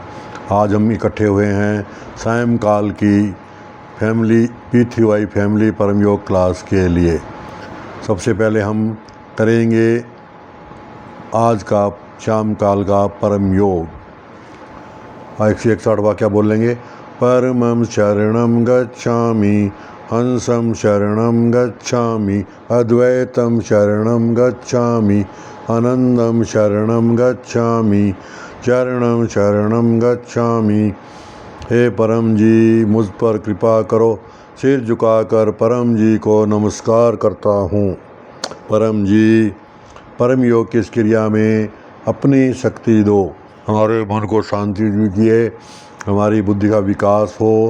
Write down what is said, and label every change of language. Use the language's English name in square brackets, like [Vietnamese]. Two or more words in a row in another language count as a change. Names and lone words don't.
[Hindi] आज हम इकट्ठे हुए हैं सायंकाल की पीतृ फैमिली परम योग क्लास के लिए। सबसे पहले हम करेंगे आज का शाम काल का परम योग। 161 वाक्य बोल लेंगे। [Sanskrit] परमं शरणं गच्छामि, हंसं शरणं गच्छामि, अद्वैतं शरणं गच्छामि, आनंदं शरणं गच्छामि, चरणं शरणं गच्छामि। [Hindi] हे परम जी, मुझ पर कृपा करो। सिर झुकाकर परम जी को नमस्कार करता हूँ। परम जी, परम योग की इस क्रिया में अपनी शक्ति दो। हमारे मन को शांति दीजिए, हमारी बुद्धि का विकास हो।